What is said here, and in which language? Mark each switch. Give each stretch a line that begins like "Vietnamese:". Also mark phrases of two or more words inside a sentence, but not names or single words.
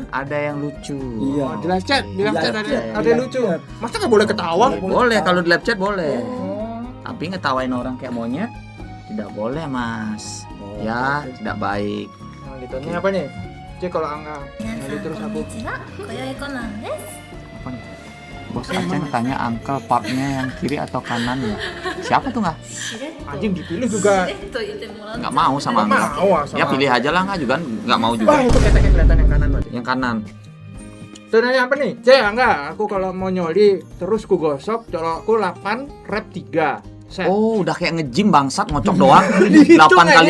Indonesian: Ada yang lucu. Iya. Oh, di
English: live chat,
Indonesian: di live Di chat live ada chat. ada Di yang live lucu. chat. Masa nggak boleh ketawa? Boleh kalau di
English: live chat
Indonesian: boleh. Oh. Tapi ngetawain orang kayak monyet tidak boleh Mas. Oh, Ya, tidak baik. Nah, gitu. Ini apa nih? Cek kalau Angga nyari terus aku.
Japanese: こんにちは、今宵コナンです。
Indonesian: Apa nih? Bos Aceh tanya uncle partnya yang kiri atau kanan ya? Siapa tuh nggak?
Japanese: しれっと
Indonesian: Anjing dipilih juga.
Japanese: しれっと言ってもらっ
Indonesian: Nggak mau sama Nggak Angga. mau sama. Ya pilih aja lah nggak juga nggak mau Wah, juga. itu keteknya kelihatan yang kanan berarti. Yang kanan. Tuh nanya apa nih? Cek Angga, aku kalau mau nyoli terus ku gosok, colokku 8 rep 3 set. Oh, udah kayak nge-gym bangsat ngocok doang. Dihitung, 8 kali